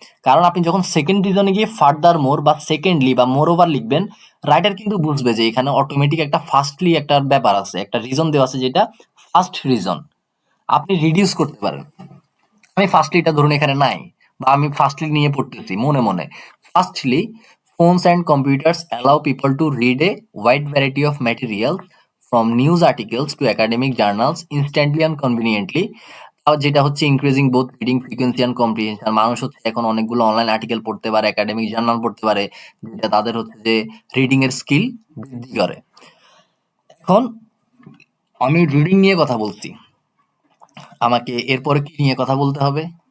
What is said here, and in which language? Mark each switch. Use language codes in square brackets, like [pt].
[bn] কারণ আপনি যখন সেকেন্ড রিজনে গিয়ে ফার্দার মোর বা সেকেন্ডলি বা মোর ওভার লিখবেন, রাইটার কিন্তু বুঝবে যে এখানে অটোমেটিক একটা ফার্স্টলি একটা ব্যাপার আছে, একটা রিজন দেওয়া আছে যেটা ফার্স্ট রিজন। আপনি রিডিউস করতে পারেন। আমি ফার্স্টলিটা ধরুন এখানে নাই, বা আমি ফার্স্টলি নিয়ে পড়তেছি মনে মনে। [en] Firstly, phones and computers allow people to read a wide variety of materials from news articles to academic journals instantly and conveniently. [bn] আর যেটা হচ্ছে [en] Increasing both reading frequency and comprehension. [bn] মানুষ হচ্ছে এখন অনেকগুলো অনলাইন আর্টিকেল পড়তে পারে, একাডেমিক জার্নাল পড়তে পারে, যেটা তাদের হচ্ছে যে রিডিং এর স্কিল বৃদ্ধি করে। এখন আমি রিডিং নিয়ে কথা বলছি, আমাকে এরপরে কি নিয়ে কথা বলতে হবে?